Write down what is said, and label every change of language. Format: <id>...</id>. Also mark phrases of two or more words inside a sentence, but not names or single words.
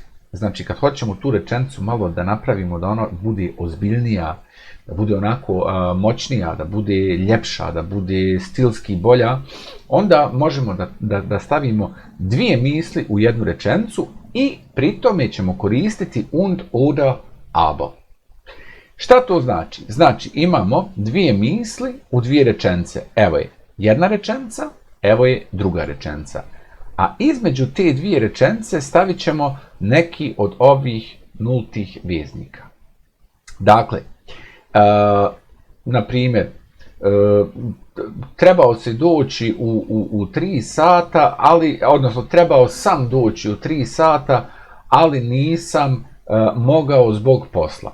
<bs>Znači, kad hoćemo tu rečenicu malo da napravimo da ona bude ozbiljnija, da bude onako moćnija, da bude ljepša, da bude stilski bolja, onda možemo da stavimo dvije misli u jednu rečenicu i pri tome ćemo koristiti</bs> <de>und, oder, aber.</de> <bs>Šta to znači? Znači, imamo dvije misli u dvije rečenice. Evo je jedna rečenica, evo je druga rečenica. A između te dvije rečenice stavit ćemo neki od ovih nultih veznika. Dakle, na primjer, trebao se doći u 3 sata, odnosno trebao sam doći u 3 sata, ali nisam mogao zbog posla.</bs>